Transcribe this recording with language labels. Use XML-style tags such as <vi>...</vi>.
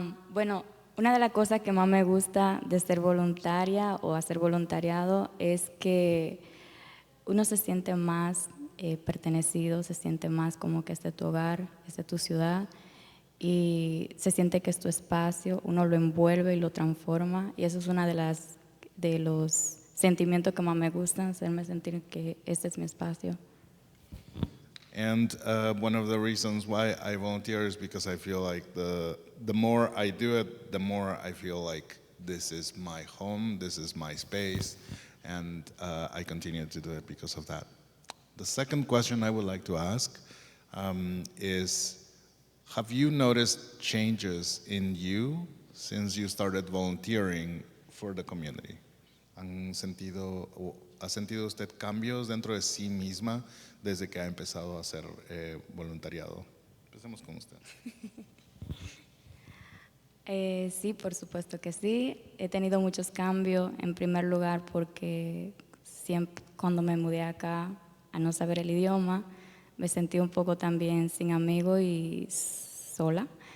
<es>Bueno, una de las cosas que más me gusta de ser voluntaria o hacer voluntariado es que uno se siente más pertenecido, se siente más como que este es tu hogar, este es tu ciudad y se siente que es tu espacio, uno lo envuelve y lo transforma y eso es una de los sentimientos que más me gustan, hacerme sentir que este es mi espacio.</es> <en>And one of the reasons why I volunteer is because I feel like the more I do it, the more I feel like this is my home, this is my space, and I continue to do it because of that. The second question I would like to ask is, have you noticed changes in you since you started volunteering for the community?</en> <es>¿Ha sentido usted cambios dentro de sí misma desde que ha empezado a hacer voluntariado? Empecemos con usted. Sí, por supuesto que sí. He tenido muchos cambios. En primer lugar, porque siempre cuando me mudé acá, a no saber el idioma, me sentí un poco también sin amigos y sola.</es>